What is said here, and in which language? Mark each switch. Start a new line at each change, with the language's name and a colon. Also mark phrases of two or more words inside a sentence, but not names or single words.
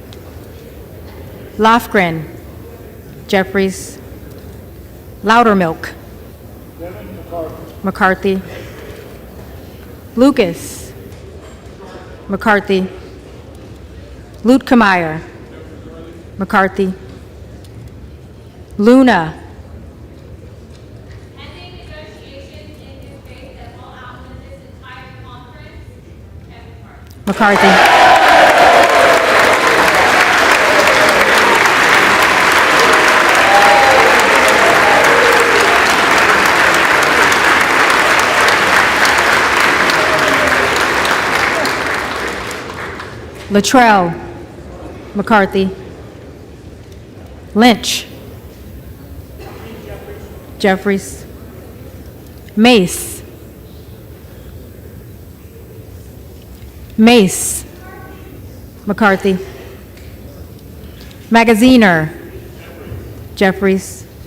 English: Lofgren, Jeffries. Loudermilk, McCarthy. Lucas, McCarthy. Luetkemeyer, McCarthy. Luna, Ending negotiations in his face that will outlive this entire conference. Kevin McCarthy. McCarthy. Luttrell, McCarthy. Lynch, Jeffries. Mace, Mace, McCarthy. Magaziner, Jeffries.